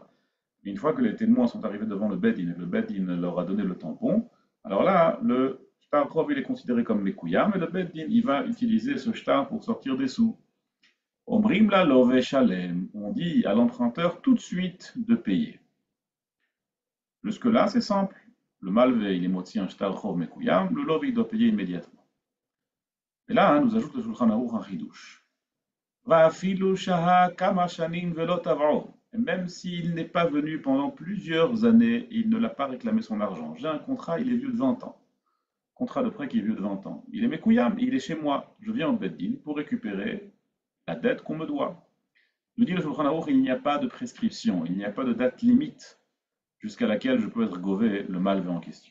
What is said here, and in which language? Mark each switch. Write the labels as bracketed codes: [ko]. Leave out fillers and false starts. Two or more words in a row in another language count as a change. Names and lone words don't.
[fr] Une fois que les témoins sont arrivés devant le beddin et que le beddin leur a donné le tampon, alors là, le [he] שטר חוב [fr] il est considéré comme mekouyam et le beddin il va utiliser ce shtar pour sortir des sous. [he] אומרים ללוה שלם, [fr] on dit à l'emprunteur tout de suite de payer. Jusque-là, c'est simple. Le malvé, il est moti un [he] שטר חוב מקוים, [fr] le love, il doit payer immédiatement. Et là, nous ajoute le Shulchan Aruch un chidouche. [he] ואפילו שהה כמה שנים ולא תבעו. [fr] Et même s'il n'est pas venu pendant plusieurs années, il ne l'a pas réclamé son argent. J'ai un contrat, il est vieux de 20 ans. Contrat de prêt qui est vieux de 20 ans. Il est mekouyam, il est chez moi. Je viens au beddin pour récupérer la dette qu'on me doit. Nous dit le Shulchan Aruch, il n'y a pas de prescription, il n'y a pas de date limite jusqu'à laquelle je peux être gové le malvé en question.